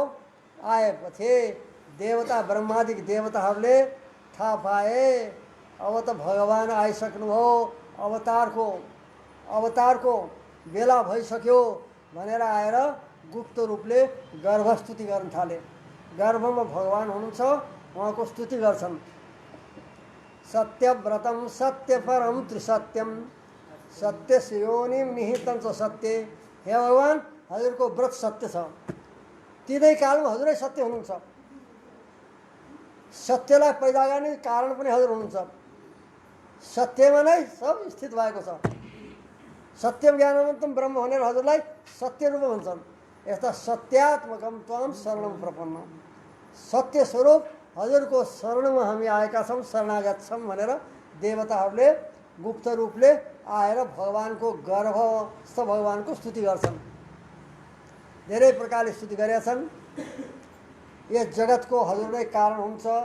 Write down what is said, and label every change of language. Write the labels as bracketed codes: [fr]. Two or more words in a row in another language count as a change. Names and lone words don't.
[ne] आएपछि देवता ब्रह्मादिक देवताहरूले थाहा पाए अब त भगवान आइसक्नुभयो, अवतारको बेला भइसक्यो भनेर आएर गुप्त रूपले गर्भस्तुति गर्न थाले। गर्भमा भगवान हुनुहुन्छ, उहाँको स्तुति गर्छन्। [sa] सत्यव्रतम सत्यपरम त्रिसत्यम सत्य योनिम निहितं च सत्य। [ne] हे भगवान, हजुरको व्रत सत्य छ, तिनै कालमा हजुरै सत्य हुनुहुन्छ, सत्यलाई पैदा गर्ने कारण पनि हजुर हुनुहुन्छ। सत्यमा नै सब स्थित भएको छ। [sa] सत्यम ज्ञानवन्तम ब्रह्म [ne] भनेर हजुरलाई सत्य रूप भन्छन्। [sa] यस्ता सत्यात्मकम त्वाम शरणम प्रपन्न, [ne] सत्य स्वरूप हजुरको शरणमा हामी आएका छौँ, शरणागत छौँ भनेर देवताहरूले गुप्त रूपले आएर भगवानको गर्भस्थ भगवानको स्तुति गर्छन्। धेरै प्रकारले स्तुति गरेका छन्। यस जगतको हजुर नै कारण हुन्छ।